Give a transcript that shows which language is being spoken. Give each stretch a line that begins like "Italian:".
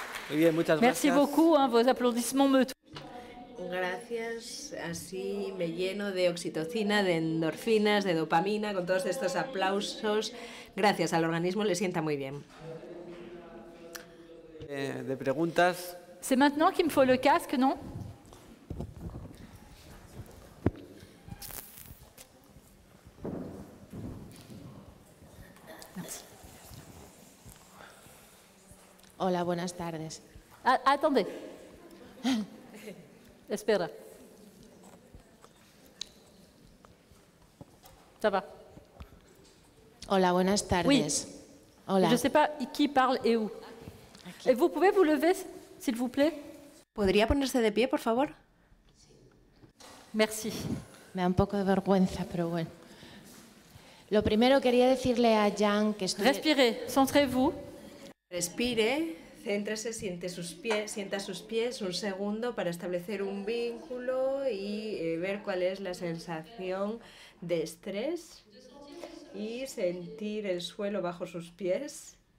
Spanish: Muy bien, muchas
French: Merci
Spanish: gracias.
French: beaucoup, hein, vos applaudissements me touchent.
Spanish: Gracias, así me lleno de oxitocina, de endorfinas, de dopamina, con todos estos aplausos. Gracias, al organismo le sienta muy bien. De preguntas.
French: C'est maintenant qu'il me faut le casque, non?
Spanish: Hola, buenas tardes.
French: Ah, attendez.
Spanish: Espera.
French: Ça va.
Spanish: Hola, buenas tardes. Hola.
French: Je ne sais pas qui parle et où. Et vous pouvez vous lever, s'il vous plaît?
Spanish: ¿Podría ponerse de pie, por favor?
French: Merci.
Spanish: Me da un poco de vergüenza, pero bueno. Lo primero quería decirle a Jan que estoy...
French: Respirez, centrez-vous.
Spanish: Respire, céntrese, sienta sus pies un segundo para establecer un vínculo y ver cuál es la sensación de estrés y sentir el suelo bajo sus pies.